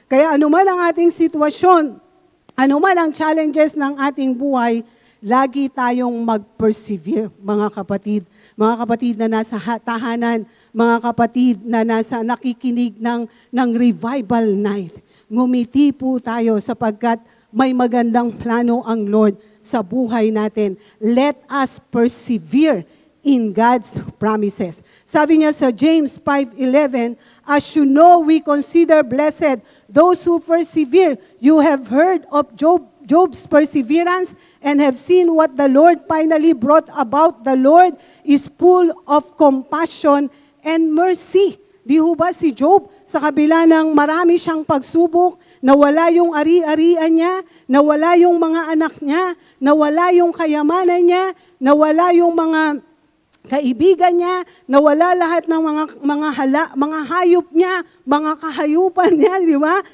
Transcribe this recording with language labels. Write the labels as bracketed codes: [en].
[tl] Kaya anuman ang ating sitwasyon, anuman ang challenges ng ating buhay, lagi tayong mag-persevere, mga kapatid. Mga kapatid na nasa tahanan, mga kapatid na nasa nakikinig ng revival night. Ngumiti po tayo sapagkat may magandang plano ang Lord sa buhay natin. [en] Let us persevere in God's promises. [tl] Sabi niya sa [en] James 5:11, as you know, we consider blessed those who persevere. You have heard of Job's perseverance and have seen what the Lord finally brought about. The Lord is full of compassion and mercy. [tl] Di ho ba si Job, sa kabila ng marami siyang pagsubok, nawala yung ari-arian niya, nawala yung mga anak niya, nawala yung kayamanan niya, nawala yung mga kaibigan niya, nawala lahat ng mga hayop niya, mga kahayupan niya, di ba?